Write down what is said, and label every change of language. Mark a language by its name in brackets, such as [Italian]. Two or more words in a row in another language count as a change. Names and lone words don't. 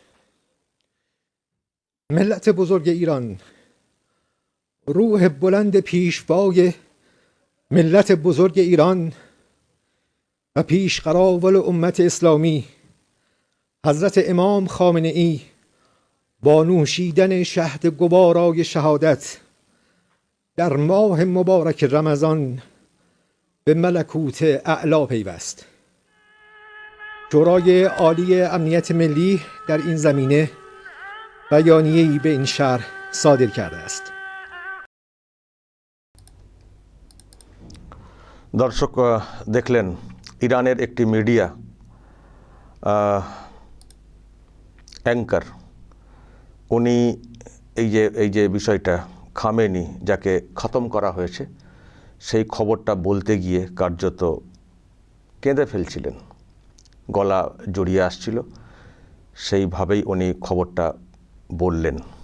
[Persian] ملت بزرگ ایران، روح بلند پیشوای ملت بزرگ ایران و پیشقراول امت اسلامی حضرت امام خامنه ای با نوشیدن شهد گوارای شهادت در ماه مبارک رمضان به ملکوت اعلی پیوست. شورای عالی امنیت ملی در این زمینه بیانیه‌ای به این شهر صادر کرده است. [Bangla] দর্শক দেখলেন ইরানের একটি [English] media anchor [Bangla] উনি এই যে বিষয়টা খামেনি যাকে খতম করা হয়েছে সেই খবরটা বলতে গিয়ে কার্যত কেঁদে ফেলছিলেন, গলা জড়িয়ে আসছিল, সেইভাবেই উনি খবরটা বললেন।